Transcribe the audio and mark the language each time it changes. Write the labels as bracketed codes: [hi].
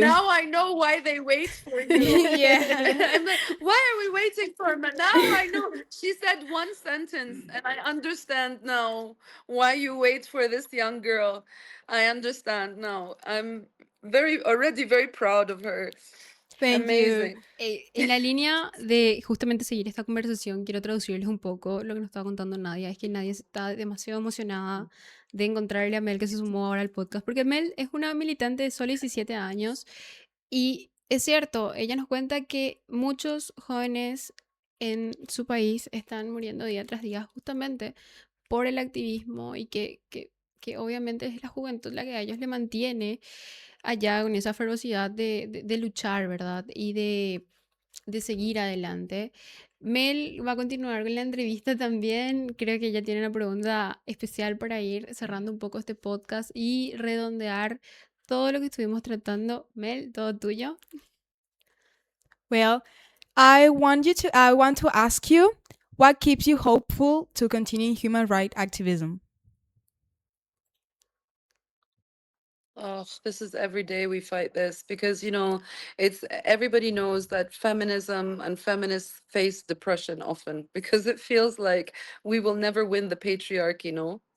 [en] Now I know why they wait for you. Yeah. I'm like, why are we waiting for her? Now I know. She said one sentence, and I understand now why you wait for this young girl. I understand now. I'm already very proud of her. Thank you. Amazing. [es] En la línea de justamente seguir esta conversación, quiero traducirles un poco lo que nos estaba contando Nadia. Es que Nadia está demasiado emocionada de encontrarle a Mel que se sumó ahora al podcast, porque Mel es una militante de solo 17 años y es cierto, ella nos cuenta que muchos jóvenes en su país están muriendo día tras día justamente por el activismo y que obviamente es la juventud la que a ellos le mantiene allá con esa ferocidad de luchar, ¿verdad? Y de seguir adelante. Mel va a continuar con la entrevista también. Creo que ella tiene una pregunta especial para ir cerrando un poco este podcast y redondear todo lo que estuvimos tratando. Mel, todo tuyo. [en] Well, I want to ask you what keeps you hopeful to continue human rights activism? Oh, this is every day we fight this because, it's everybody knows that feminism and feminists face depression often because it feels like we will never win the patriarchy, no?